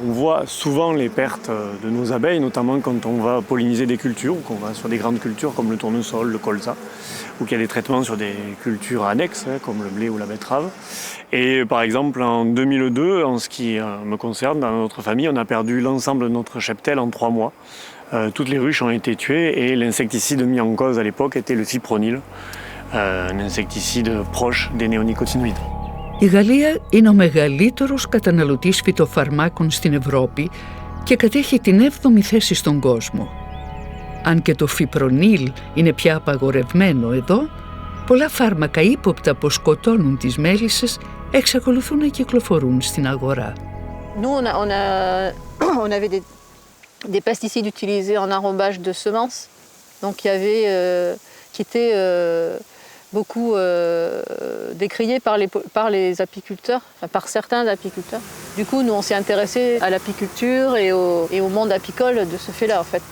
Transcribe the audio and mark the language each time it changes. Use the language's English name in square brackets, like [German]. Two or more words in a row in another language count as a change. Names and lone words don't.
[French] On voit souvent les pertes de nos abeilles, notamment quand on va polliniser des cultures, ou qu'on va sur des grandes cultures comme le tournesol, le colza, ou qu'il y a des traitements sur des cultures annexes, comme le blé ou la betterave. Et par exemple, en 2002, en ce qui me concerne, dans notre famille, on a perdu l'ensemble de notre cheptel en 3 mois. Toutes les ruches ont été tuées et l'insecticide mis en cause à l'époque était le fipronil, un insecticide proche des néonicotinoïdes. [Greek] Η Γαλλία είναι ο μεγαλύτερος καταναλωτής φυτοφαρμάκων στην Ευρώπη και κατέχει την 7η θέση στον κόσμο. Αν και το φιπρονίλ είναι πια απαγορευμένο εδώ, πολλά φάρμακα ύποπτα που σκοτώνουν τις μέλισσες εξακολουθούν να κυκλοφορούν στην αγορά. [French] Nous, on avait des pesticides utilisés en arrobage de semences, donc il y avait, qui étaient beaucoup décriés par les apiculteurs, enfin, par certains apiculteurs. Du coup, nous, on s'est intéressé à l'apiculture et au monde apicole de ce fait-là, en fait.